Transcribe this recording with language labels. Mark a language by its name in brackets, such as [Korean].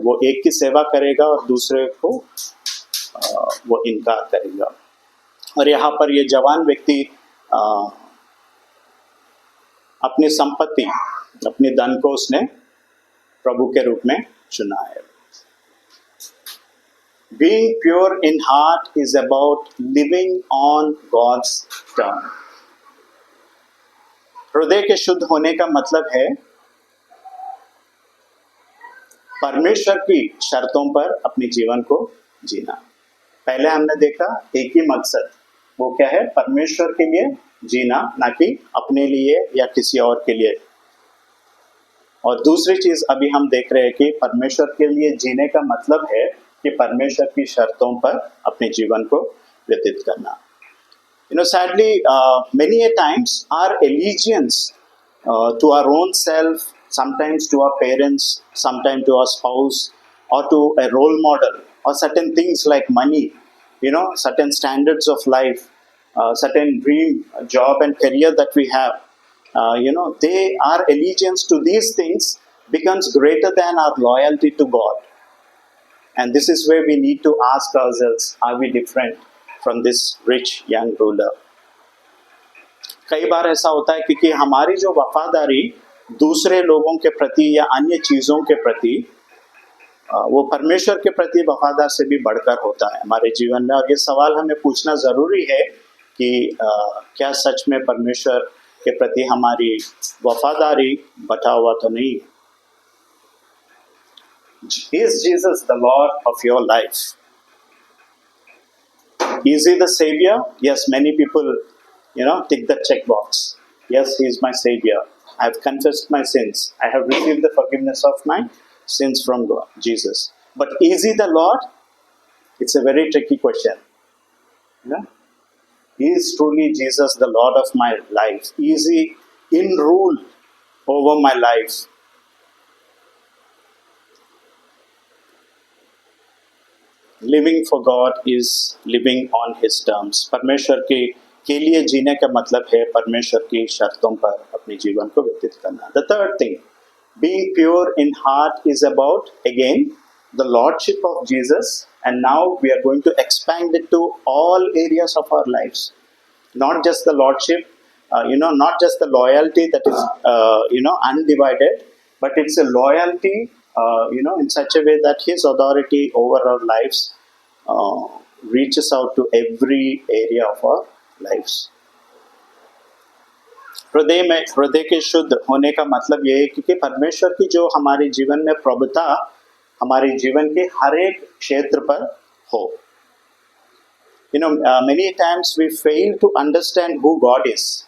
[Hindi] वो एक की सेवा करेगा और दूसरे को वो इनकार करेगा। और यहाँ पर ये जवान व्यक्ति अपनी संपत्ति, अपनी धन को उसने प्रभु के रूप में चुना है। [English] Being pure in heart is about living on God's terms. [Hindi] हृदय के शुद्ध होने का मतलब है परमेश्वर की शर्तों पर अपने जीवन को जीना। पहले हमने देखा एक ही मकसद, वो क्या है? परमेश्वर के लिए जीना, ना कि अपने लिए या किसी और के लिए। और दूसरी चीज अभी हम देख रहे हैं कि परमेश्वर के लिए जीने का मतलब है कि परमेश्वर की शर्तों पर अपने जीवन को व्यतीत करना। [English] Sadly, many a times our allegiance to our own self, sometimes to our parents, sometimes to our spouse, or to a role model, or certain things like money, certain standards of life, certain dream job and career that we have, our allegiance to these things becomes greater than our loyalty to God. And this is where we need to ask ourselves, are we different from this rich young ruler? [Hindi] कई बार ऐसा होता है क्योंकि हमारी जो वफादारी दूसरे लोगों के प्रति या अन्य चीज़ों के प्रति, वो परमेश्वर के प्रति वफादार से भी बढ़कर होता है हमारे जीवन में। और ये सवाल हमें पूछना ज़रूरी है कि क्या सच में परमेश्वर के प्रति हमारी वफादारी बटा हुआ तो नहीं? [English] Is Jesus the Lord of your life? Is he the Savior? Yes, many people, tick the check box. Yes, he is my Savior. I have confessed my sins. I have received the forgiveness of my sins from God, Jesus. But is he the Lord? It's a very tricky question. Is truly Jesus the Lord of my life? Is he in rule over my life? Living for God is living on His terms. [Hindi] परमेश्वर के लिए जीने का मतलब है परमेश्वर की शर्तों पर अपने जीवन को व्यतीत करना। [English] The third thing, being pure in heart, is about again the lordship of Jesus, and now we are going to expand it to all areas of our lives. Not just the lordship, not just the loyalty that is undivided, but it's a loyalty in such a way that His authority over our lives reaches out to every area of our lives. [Hindi] हृदय के शुद्ध होने का मतलब ये है कि परमेश्वर की जो हमारे जीवन में प्रभुता हमारे जीवन के हर एक क्षेत्र पर हो। [English] Many times we fail to understand who God is.